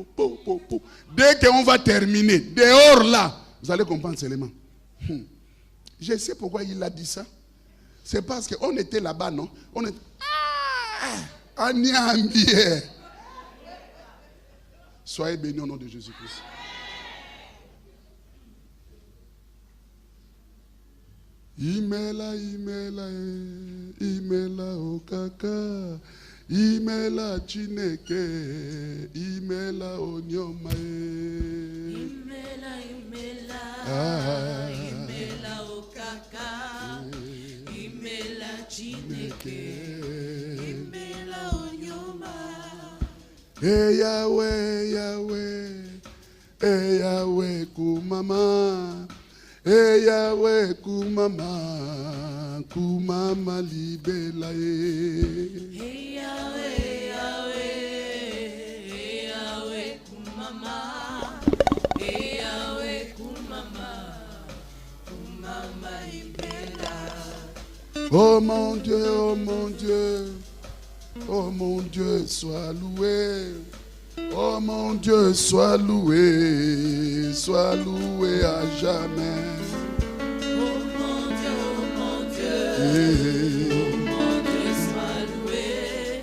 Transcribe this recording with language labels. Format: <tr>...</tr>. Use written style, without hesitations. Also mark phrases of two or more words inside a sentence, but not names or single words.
<fr>Dès qu'on va terminer, dehors là, vous allez comprendre seulement. Je sais pourquoi il a dit ça. C'est parce qu'on était là-bas, non? On était... Soyez bénis au nom de Jésus-Christ.</fr> <ig>Imela okaka, imela chineke, imela onyoma. Imela okaka, imela chineke, imela onyoma.</ig> <ln>Hey Yahweh kumama. Hey Yahweh kumama libela ye. Hey Yahweh kumama. Hey Yahweh kumama libela.</ln> <fr>Oh mon Dieu, oh mon Dieu. Oh mon Dieu, sois loué. Oh mon Dieu, sois loué à jamais. Oh mon Dieu, oh mon Dieu, sois loué.</fr>